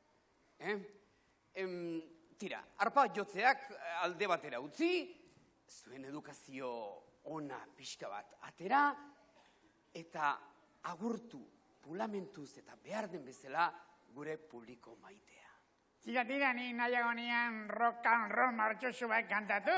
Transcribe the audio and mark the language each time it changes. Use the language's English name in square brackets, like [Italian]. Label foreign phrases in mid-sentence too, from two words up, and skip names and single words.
[Basque] Tira, arpa jotzeak alde batera utzi, zuen edukazio ona pixka bat atera, eta agurtu pulamentuz eta behar den bezala gure publiko maitea. Tira, ni nahiago nian [English] rock and roll [Basque] martxosu bat kantatu.